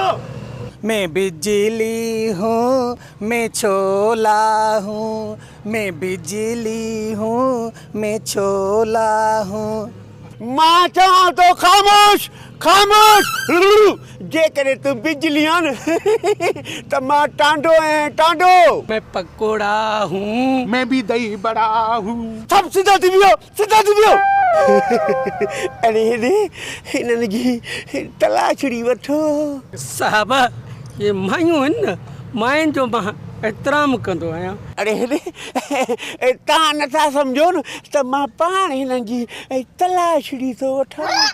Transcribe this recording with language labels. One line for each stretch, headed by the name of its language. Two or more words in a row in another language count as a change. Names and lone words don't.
Hindi: मैं बिजली हूँ मैं छोला हूँ मैं बिजली हूँ मैं छोला हूँ
Sindhi: मां चवां तो खामोश जेकॾहिं तूं बिजली आहे न त मां टांडो आहियां टांडो।
Hindi: मैं पकोड़ा हूँ। मैं भी दही बड़ा हूँ।
Sindhi: सब सीधा थी वियो सीधा थी वियो। अरे हेॾे हिननि जी तलाशड़ी वठो। साहब ये मायूं आहिनि न मायुनि जो मां एतिराम कंदो आहियां। अरे हेॾे तव्हां नथा सम्झो न त मां पाण हिननि जी तलाशड़ी थो वठां।